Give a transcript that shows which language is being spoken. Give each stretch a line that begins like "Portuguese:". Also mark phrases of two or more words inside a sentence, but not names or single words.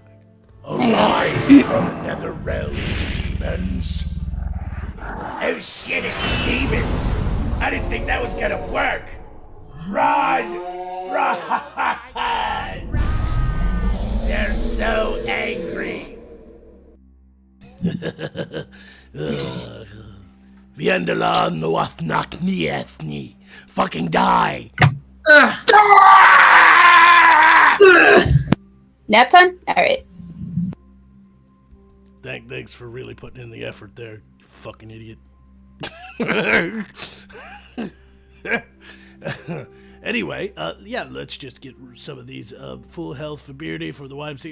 English: Arise from the nether realms, demons. Oh shit, it's demons! I didn't think that was gonna work! Run! Run! They're so angry! Viendela noathnak niethni. Fucking die. nap time? Alright. Thanks for really putting in the effort there, you fucking idiot. Anyway, yeah, let's just get some of these full health for Beardy for the YMC.